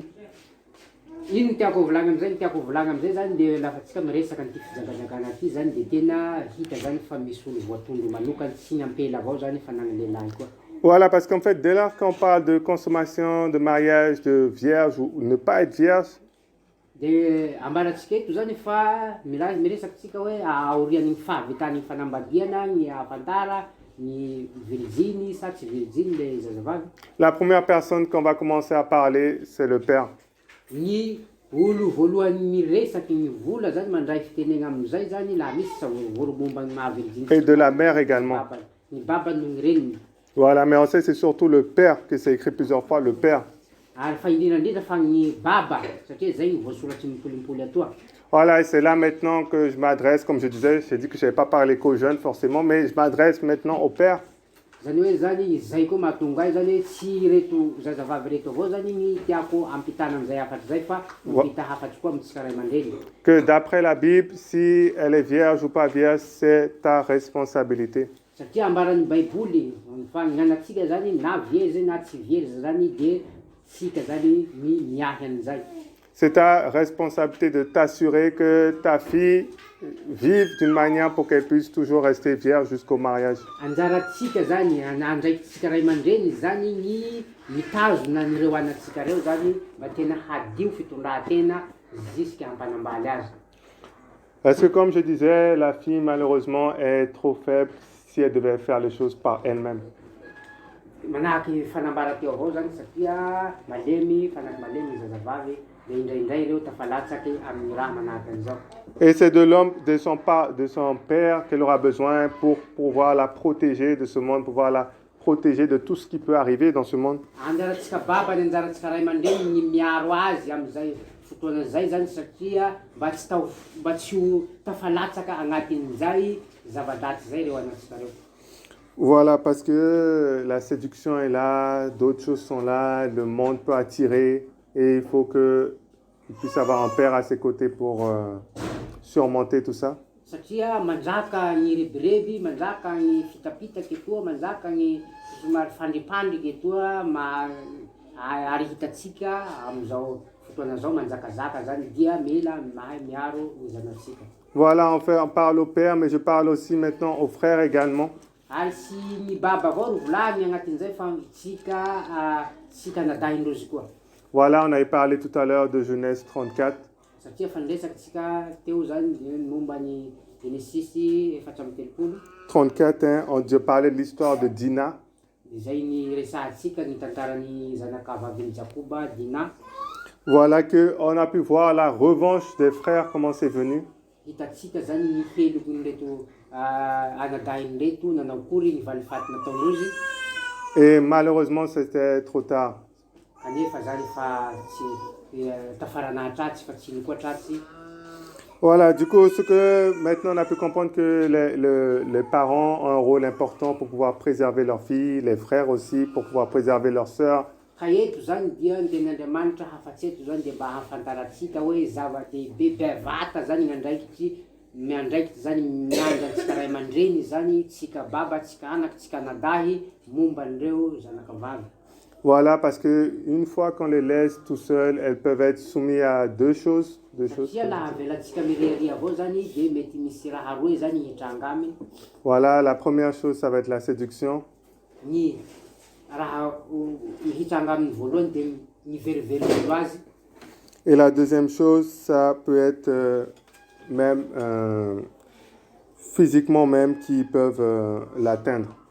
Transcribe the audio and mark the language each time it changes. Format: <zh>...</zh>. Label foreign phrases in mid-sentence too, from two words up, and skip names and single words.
<mg>Ino tiako volagna amizay zany de lafa tsika miresaka an'ity fijangajangana ty zany de tena hita zany fa misy olo voatondro manokany sy ny ampela avao zany fa nany lehilahy koa.</mg> <fr>Voilà, parce qu'en fait, dès lors qu'on parle de consommation, de mariage, de vierge ou ne pas être vierge,</fr> <mg>De ambaratsika eto zany fa miresaky tsika hoe aorian'ny fahavitan'ny fanambadiana ny afantara ny virginy sa tsy virginy le zazavavy.</mg> <fr>La première personne qu'on va commencer à parler, c'est le père.</fr> <mg>Ny olo voalohany miresaky ny vola zany mandray fitenena amin'izay zany laha misy sa voromomba ny maha virginy.</mg> <fr>Et de la mère également.</fr> <mg>Ny baba no ny reniny.</mg> <fr>Voilà, mais on sait c'est surtout le père que c'est écrit plusieurs fois, le père.</fr> <mg>Ary fa indrindra fa ny baba satria zay ny voasolatsy mipolimpoly atoa.</mg> <fr>Voilà, et c'est là maintenant que je m'adresse, comme je disais, j'ai dit que je n'avais pas parlé qu'aux jeunes forcément, mais je m'adresse maintenant au père.</fr> <mg>Zany hoe zany zay koa mahatonga ahy zany hoe tsy reto zazavavy reto avao zany ny tiako ampitana am'izay hafatsy zay fa mampita hafatsy koa amintsika ray aman-dreny.</mg> <fr>Que d'après la Bible, si elle est vierge ou pas vierge, c'est ta responsabilité.</fr> <mg>Satria ambaran'ny baiboly fa ny anatsika zany na vierge na tsy vierge zany de tsika zany miahy an'izay.</mg> <fr>C'est ta responsabilité de t'assurer que ta fille vive d'une manière pour qu'elle puisse toujours rester vierge jusqu'au mariage.</fr> <mg>Anjaratsika zany andraikitsika ray aman-dreny zany ny mitazona an'ireo anatsika reo zany mba tena hadio fitondran-tena jusqu'à hampanambaly azy.</mg> <fr>Parce que comme je disais, la fille malheureusement est trop faible si elle devait faire les choses par elle-même.</fr> <mg>Manahaky fanambara teo avao zany satria malemy fanaky malemy zazavavy le indraindray reo tafalatsaky amin'ny raha manahaky an'izao.</mg> <fr>Et c'est de l'homme, de son père qu'elle aura besoin pour pouvoir la protéger de ce monde, pouvoir la protéger de tout ce qui peut arriver dans ce monde.</fr> <mg>Anjaratsika baba ny anjaratsika ray aman-dreny ny miaro azy amin'izay fotoana zay zany satria mba tsy ho tafalatsaka agnatin'izay zava-dratsy zay reo anatsika reo.</mg> <fr>Voilà, parce que la séduction est là, d'autres choses sont là, le monde peut attirer et il faut qu'il puisse avoir un père à ses côtés pour surmonter tout ça.</fr> <mg>Satria manjaka ny rebireby, manjaka ny fitapitaky etoa, manjaka ny somary fandripandriky etoa ary hitatsika am'izao fotoana zao manjakazaka zany dia mila mahay miaro ny zanatsika.</mg> <fr>Voilà, on parle au père, mais je parle aussi maintenant aux frères également.</fr> <mg>Ary sy ny baba avao no volany agnatin'izay fa tsika nadahin-drozy koa.</mg> <fr>Voilà, on avait parlé tout à l'heure de Genèse 34.</fr> <mg>Satria fandraisaky tsika teo zany momba ny Genesis 4:30. 34,</mg> <fr>hein, Dieu parlait de l'histoire de Dina.</fr> <mg>Zay ny resahatsika ny tantaran'ny zanakavaviny Jakoba, Dina.</mg> <fr>Voilà qu'on a pu voir la revanche des frères, comment c'est venu.</fr> <mg>Hitatsika zany ny heloko ny reto anadahin reto nanao kory ny valifaty nataondrozy.</mg> <fr>Et malheureusement, c'était trop tard.</fr> <mg>Kanefa zany fa tsy tafaranatratsy fa tsy nikoatratsy.</mg> <fr>Voilà, du coup, ce que maintenant on a pu comprendre que les parents ont un rôle important pour pouvoir préserver leurs filles, les frères aussi, pour pouvoir préserver leurs sœurs.</fr> <mg>Ka eto zany dia ny tenin'Andriamanitra hafatsy eto zany dia mba hahafantaratsika hoe zava-dehibe bevata zany miandraikitra zany miandra antsika ray aman-dreny zany tsika baba, tsika anaky, tsika nadahy momba an'ireo zanakavavy.</mg> <fr>Voilà, parce que une fois qu'on les laisse tout seuls, elles peuvent être soumises à deux choses. Voilà, la première chose, ça va être la séduction. Et la deuxième chose, ça peut être même physiquement même qui peuvent l'atteindre.</fr>